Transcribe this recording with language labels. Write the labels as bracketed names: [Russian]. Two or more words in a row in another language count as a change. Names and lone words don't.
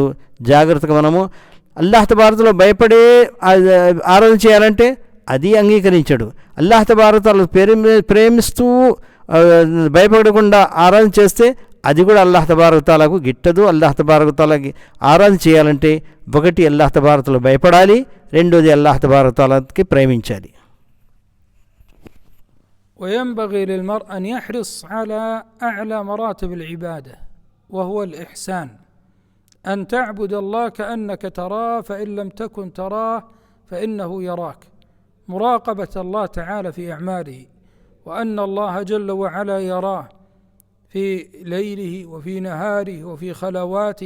[Telugu] జాగ్రత్తగా మనము [Arabic] الله تبارك تعالى [Telugu] భయపడే ఆరాధన చేయాలంటే అది అంగీకరించడు. [Arabic] الله تبارك تعالى [Telugu] ప్రేమిస్తూ భయపడకుండా ఆరాధన చేస్తే అది కూడా అల్లాహ్ తబారక తఆలాకు గిట్టదు. అల్లాహ్ తబారక తఆలాకి ఆరాధన చేయాలంటే ఒకటి [Arabic] الله تبارك تعالى [Telugu] భయపడాలి, రెండోది అల్లాహ్ తబారక తఆలాకి ప్రేమించాలి. [Arabic] وينبغي للمرء أن يحرص على أعلى مراتب العبادة وهو الإحسان، أن تعبد الله كأنك تراه فإن لم تكن تراه فإنه يراك، مراقبة الله تعالى في أعماله، وأن الله جل وعلا يراه في ليله وفي نهاره وفي خلواته.